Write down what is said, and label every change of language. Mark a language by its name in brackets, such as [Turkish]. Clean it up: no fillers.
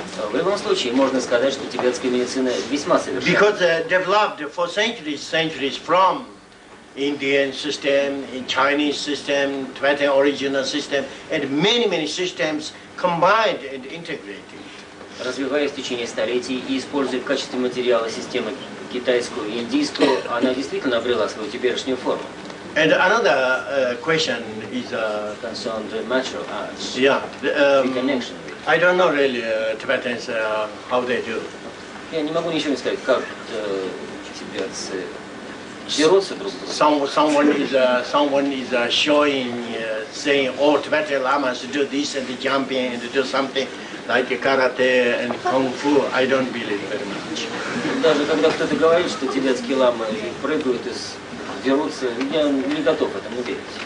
[Russian] В любом случае, можно сказать, что тибетская медицина весьма совершенна. [English] Because developed for centuries from Indian system, in Chinese system, Tibetan original system, and many systems combined and integrated. [Russian] Развиваясь в течение столетий и используя в качестве материала системы китайскую и индийскую, она действительно обрела свою теперешнюю форму. [English] And another question is concerned martial arts. Yeah, connection. I don't know really Tibetans how they do. [Russian] Я не могу ничего не сказать, как тибетцы дерутся друг с другом. [English] Someone is showing, saying, oh, Tibetan lamas do this and jumping and do something like karate and kung fu. I don't believe very much. [Russian] Даже когда кто-то говорит, что тибетские ламы прыгают и дерутся, я не готов этому верить.